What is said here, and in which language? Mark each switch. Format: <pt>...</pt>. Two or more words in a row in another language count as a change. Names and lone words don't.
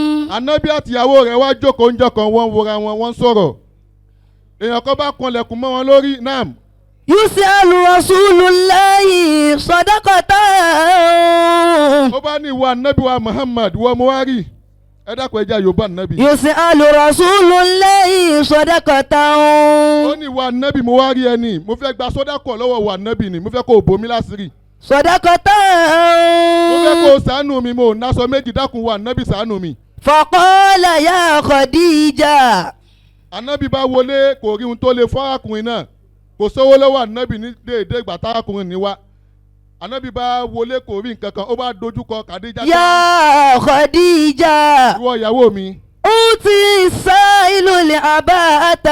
<yo>Ànábì àtìyàwó rẹ̀ wá jókòó ń jọkàn wọ́n wòra wọn wọ́n sọ̀rọ̀. Èèyàn kan bá kanlẹ̀kùn mọ́ wọn lórí náà.</yo> <ar>يسأل رسول الله صدقة.</ar> <yo>Ó bá ní ìwà Ànábì wa Muhammad wọ́n mo wá rí. Ẹ dákun ẹja Yorùbá Ànábì.</yo> <ar>يسأل رسول الله صدقة.</ar> <yo>Ó ní ìwà Ànábì mo wá rí ẹni. Mo fẹ́ gba sọ́dákọ̀ lọ́wọ́ ìwà Ànábì ni. Mo fẹ́ kó o bomi láṣìírí.</yo> <ar>Sadaqatan.</ar> <yo>Mo fẹ́ kó o ṣàánú mi mo náṣọ méjì dákun ìwà Ànábì ṣàánú mi.</yo> <ar>فقال يا خديجة.</ar> <yo>Ànábì bá wọlé kò rí ohun tó lè fọ́ arákùnrin náà. Kò sówó lọ́wọ́ Ànábì ní déédéé ìgbà tárákùnrin ní wá. Ànábì bá wọlé kò rí nǹkan kan ó bá dojúkọ Khadija.</yo> <ar>يا خديجة.</ar> <yo>Ìwọ ìyàwó mi.</yo> <ar>أعطي السائل لي عباءة.</ar>